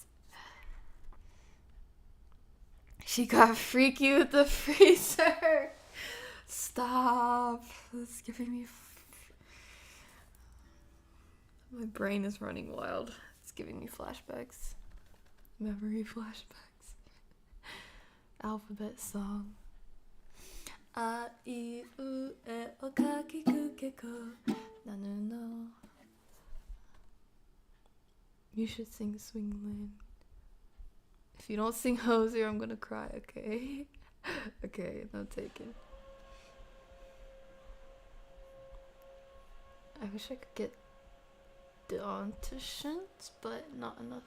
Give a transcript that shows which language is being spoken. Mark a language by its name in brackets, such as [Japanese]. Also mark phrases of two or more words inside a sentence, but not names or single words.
[English] She got freaky with the freezer. Stop. It's giving me... My brain is running wild. It's giving me flashbacks. Memory flashbacks. Alphabet song. [Japanese] A, I, U, E, O, Ka, Ki, Ku, Ke, Ko, Nanu, no. [English] You should sing Swing Lane. If you don't sing Hosier, I'm gonna cry, okay? Okay, no taken. I wish I could get donations, but not enough.